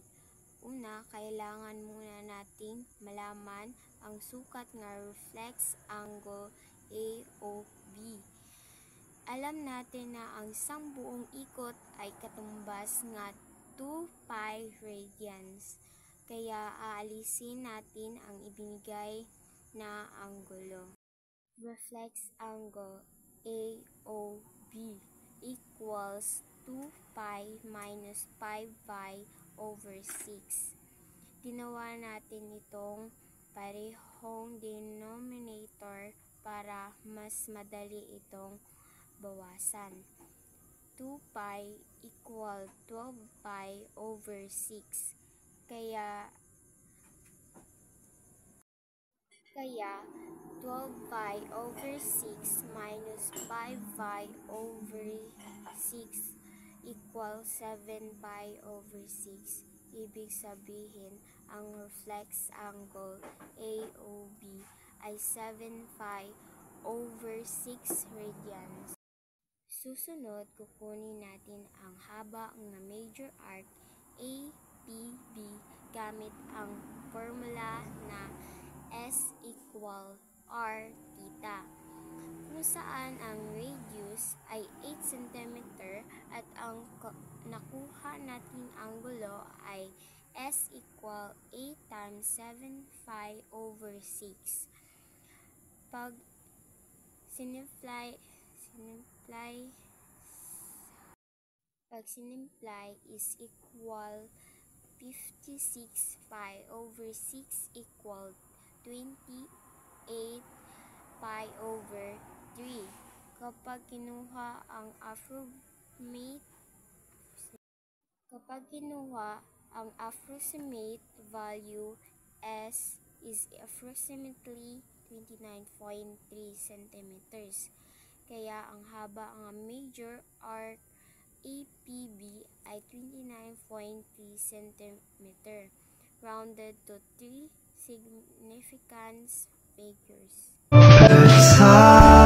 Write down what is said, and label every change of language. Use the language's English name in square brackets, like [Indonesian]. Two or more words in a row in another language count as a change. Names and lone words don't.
[Filipino] Una, kailangan muna nating malaman ang sukat ng [English] reflex angle [Filipino] AOB. Alam natin na ang isang buong ikot ay katumbas ng 2 [English] pi radians. [Filipino] Kaya aalisin natin ang ibinigay na anggulo. [English] Reflex angle AOB equals 2 pi minus 5 pi over 6. [Filipino] Ginawa natin itong parehong denominator para mas madali itong bawasan. [English] 2 pi equal 12 pi over 6. Kaya 12 pi over 6 minus 5 pi over 6 equals 7 pi over 6. [Filipino] Ibig sabihin, ang [English] reflex angle [Filipino] AOB ay 7 pi over 6 radians. Susunod, kukunin natin ang haba ng [English] major arc [Filipino] APB gamit ang formula na [English] S equal R theta, [Filipino] kung saan ang radius ay 8 cm at ang nakuha nating anggulo ay [English] S equal 8 times 7 pi over 6. [Filipino] Pag sinimplify [English] is equal 56 pi over 6 equal 28 pi over 3. [Filipino] Kapag kinuha ang [English] approximate value, S is approximately 29.3 cm. [Filipino] Kaya ang haba ng [English] major arc [Filipino] APB ay 29.3 cm, [English] rounded to 3 significance figures.